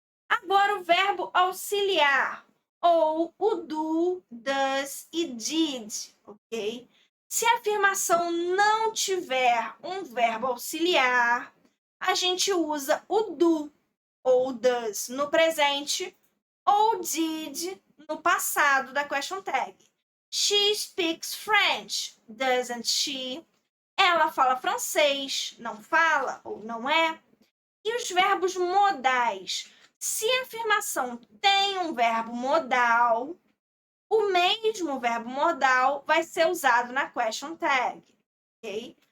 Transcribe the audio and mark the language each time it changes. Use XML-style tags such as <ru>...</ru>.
<pt>Agora o verbo auxiliar, ou o do, does e did, ok? Se a afirmação não tiver um verbo auxiliar, a gente usa o do ou does no presente ou did no passado da question tag.</pt> <en>She speaks French, doesn't she?</en> <pt>Ela fala francês, não fala ou não é? E os verbos modais? Se a afirmação tem um verbo modal, o mesmo verbo modal vai ser usado na question tag, ok?</pt>